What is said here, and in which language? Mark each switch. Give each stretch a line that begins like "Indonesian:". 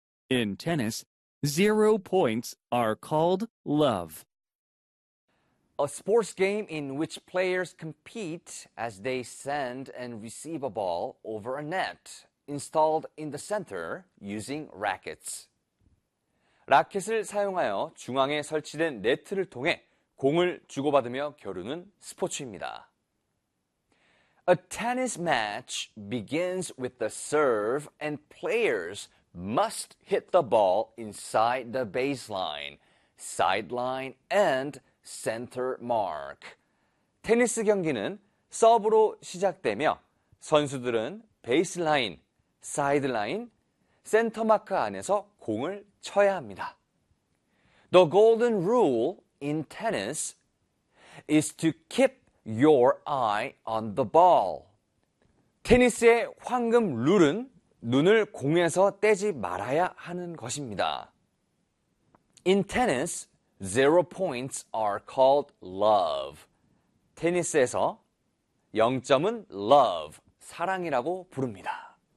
English: In tennis, 0 points are called love. A sports game in which players compete as they send and receive a ball over a net installed in the center using rackets.
Korean: 라켓을 사용하여 중앙에 설치된 네트를 통해 공을 주고받으며 겨루는 스포츠입니다.
English: A tennis match begins with the serve and players must hit the ball inside the baseline, sideline, and center mark.
Korean: 테니스 경기는 서브로 시작되며 선수들은 베이스라인, 사이드라인, 센터마크 안에서 공을 쳐야 합니다.
English: The golden rule in tennis is to keep your eye on the ball.
Korean: 테니스의 황금 룰은 눈을 공에서 떼지 말아야 하는 것입니다.
English: In tennis, 0 points are called love.
Korean: 테니스에서 0점은 love, 사랑이라고 부릅니다.